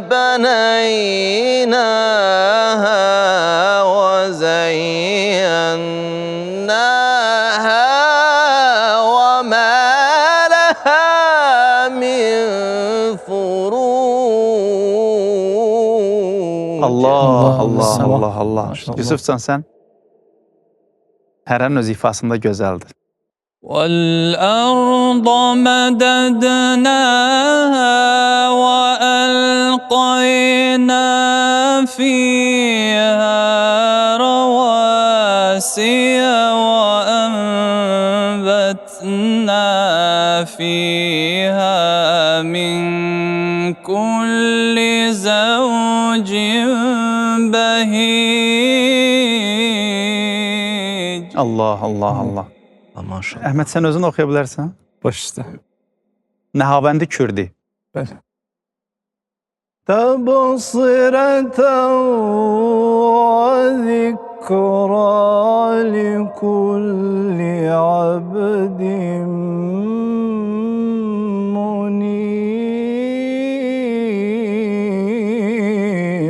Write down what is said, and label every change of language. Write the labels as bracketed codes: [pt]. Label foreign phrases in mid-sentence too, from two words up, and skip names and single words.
[ar] بنيناها وزيناها وما لها من فروج. [az] Allah. Yusufcan, sən? Hərənin öz ifasında gözəldir. [ar] وَالْأَرْضَ مَدَدْنَاهَا وَأَلْقَيْنَا فِيهَا رَوَاسِيَ وَأَنبَتْنَا فِيهَا مِنْ كُلِّ زَوْجٍ بَهِيجٍ. [az] Allah. Maşallah. Əhməd, sən özün oxuya bilərsən? Baş üstə. Nəhabəndi Kürdi. Bəli. [ar] تبصرة وذكرى لكل عبد منيب.